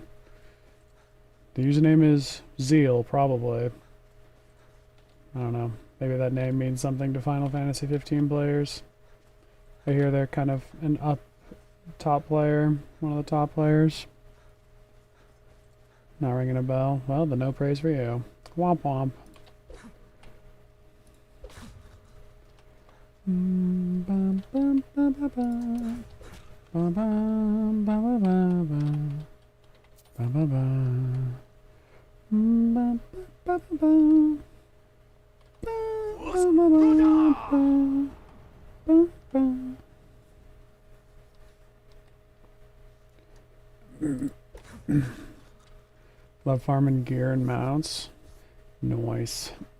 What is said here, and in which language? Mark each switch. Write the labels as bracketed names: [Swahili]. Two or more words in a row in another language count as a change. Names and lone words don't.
[English] The username is Zeal, probably. I don't know. Maybe that name means something to Final Fantasy 15 players. I hear they're kind of an top player, one of the top players. Not ringing a bell. Well, then no praise for you. Womp womp. Bum bum ba ba ba ba bum ba ba ba ba ba ba ba ba ba ba ba Love farming gear and mounts. Nice.